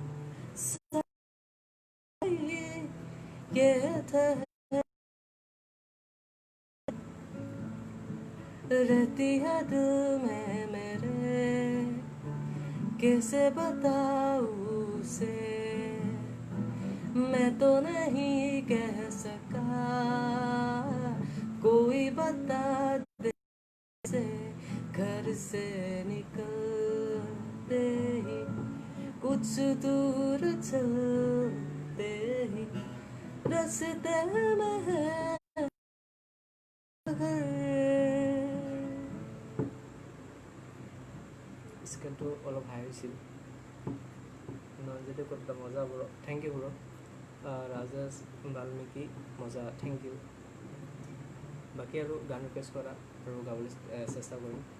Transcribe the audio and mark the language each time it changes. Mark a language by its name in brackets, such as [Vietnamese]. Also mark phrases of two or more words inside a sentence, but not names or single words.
[Hindi] ये था रहती है दिल में मेरे कैसे बताऊं उसे मैं तो नहीं कह सका कोई बता दे से घर से निकलते ही कुछ दूर चल आते ही रास्ते में है घर। [Assamese] স্কেলটো অলপ হাই হৈছিল যদি ক'ত মজা ব্ৰ [English] thank you [Assamese] ব্ৰ ৰাজেশ বাল্মীকি মজা [English] thank you [Assamese] বাকী আৰু গান ৰিকুৱেষ্ট কৰা আৰু গাবলৈ চেষ্টা কৰিম